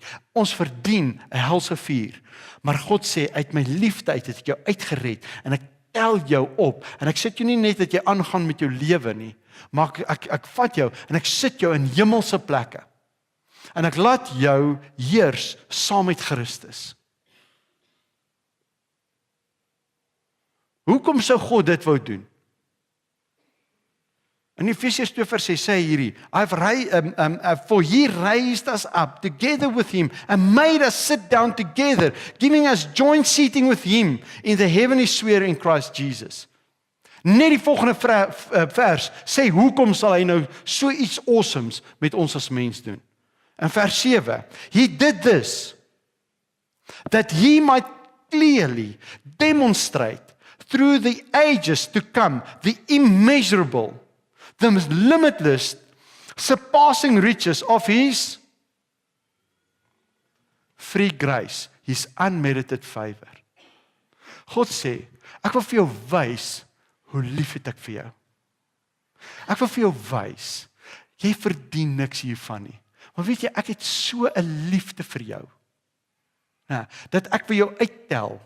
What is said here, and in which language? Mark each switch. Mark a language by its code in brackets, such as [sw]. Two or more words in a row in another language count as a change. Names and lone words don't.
[af] Ons verdien 'n helse vuur, maar God sê, uit my liefde uit het ek jou uitgered, en ek tel jou op, en ek sit jou nie net dat jy aangaan met jou lewe nie, maar ek vat jou, en ek sit jou in hemelse plekke, en ek laat jou heers saam met Christus. Hoekom sou God dit wou doen? In Efesiërs 2 vers 6 sê hierdie, [en] for he raised us up together with him and made us sit down together, giving us joint seating with him in the heavenly sphere in Christ Jesus. [af] Net die volgende vers sê, hoekom sal hy nou so iets awesomes met ons as mens doen? In vers 7, [en] he did this, that he might clearly demonstrate through the ages to come the immeasurable, the limitless, surpassing riches of his free grace, his unmerited favor. [af] God sê, ek wil vir jou wys hoe lief het ek vir jou. Ek wil vir jou wys, jy verdien niks hiervan nie. Maar weet jy, ek het so 'n liefde vir jou, dat ek vir jou uittel.